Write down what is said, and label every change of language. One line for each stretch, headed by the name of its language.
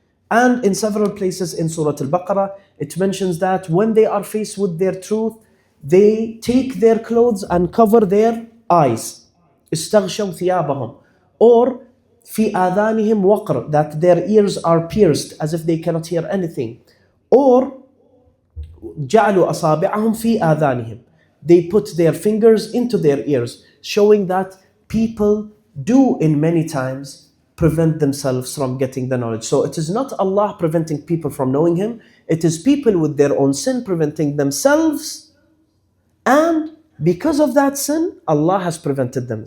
English: And in several places in Surah Al-Baqarah, it mentions that when they are faced with their truth, they take their clothes and cover their eyes.
Arabic: استغشوا ثيابهم.
English: Or
Arabic: في آذانهم وقر,
English: that their ears are pierced as if they cannot hear anything.
Arabic: Or جعلوا أصابعهم في آذانهم.
English: They put their fingers into their ears, showing that people do in many times prevent themselves from getting the knowledge. So it is not Allah preventing people from knowing Him, it is people with their own sin preventing themselves, and because of that sin, Allah has prevented them.